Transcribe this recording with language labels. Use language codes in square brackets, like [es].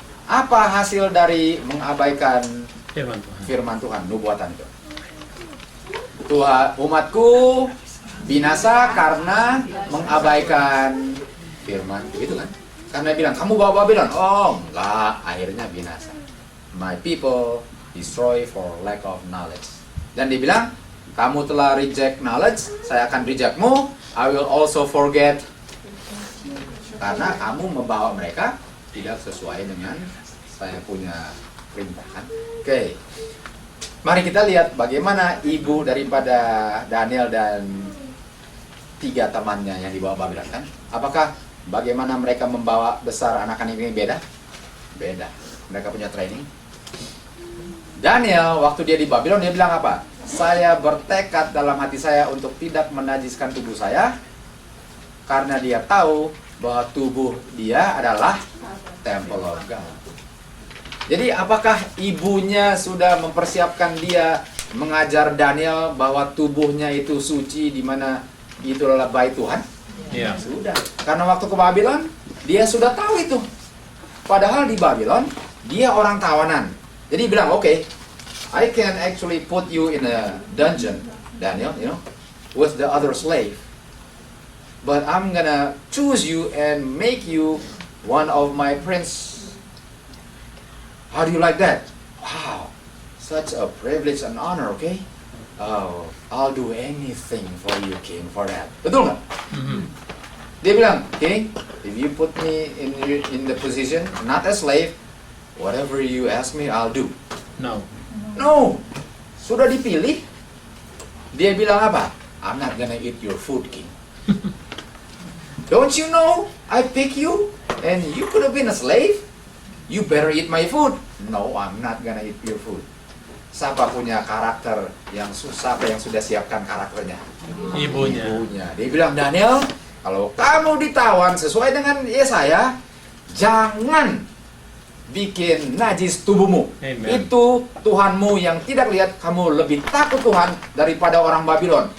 [id] Apa hasil dari mengabaikan Firman Tuhan. firman Tuhan, nubuatan itu? Tuhan, umatku binasa karena mengabaikan firman itu kan? Karena bilang kamu bawa Babylon. Oh enggak, akhirnya binasa. [en] My people destroy for lack of knowledge. [id] Dan dia bilang, kamu telah [en] reject knowledge, [id] saya akan rejectmu. [en] I will also forget. [id] Karena kamu membawa mereka tidak sesuai dengan saya punya perintah kan? Oke. Mari kita lihat bagaimana ibu daripada Daniel dan 3 temannya yang dibawa Babylon kan? Apakah bagaimana mereka membawa besar anak-anak ini beda? Beda. Mereka punya training. Daniel waktu dia di Babylon dia bilang apa? Saya bertekad dalam hati saya untuk tidak menajiskan tubuh saya karena dia tahu bahwa tubuh dia adalah [en] temple of God. [id] Jadi apakah ibunya sudah mempersiapkan dia mengajar Daniel bahwa tubuhnya itu suci di mana itu adalah bait Tuhan? Iya. Sudah. Karena waktu ke Babylon dia sudah tahu itu. Padahal di Babylon dia orang tawanan. Jadi bilang, [en] "Okay, I can actually put you in a dungeon, Daniel, you know, with the other slave. But I'm gonna choose you and make you one of my prince. How do you like that? Wow, such a privilege and honor, okay? Oh, I'll do anything for you, King, for that." [id] Betul nggak? Mhm. [en] Dia bilang, "King, if you put me in the position, not a slave, whatever you ask me, I'll do." No. [id] No, sudah dipilih. Dia bilang apa? "I'm not gonna eat your food, King." Don't you know I pick you and you could have been a slave? You better eat my food. No, I'm not gonna eat your food. Siapa punya karakter yang siapa yang sudah siapkan karakternya? Ibunya. Ibunya. Dia bilang, "Daniel, kalau kamu ditawan sesuai dengan Yesaya, jangan bikin najis tubuhmu. Amen. Itu Tuhanmu yang tidak lihat, kamu lebih takut Tuhan daripada orang Babylon.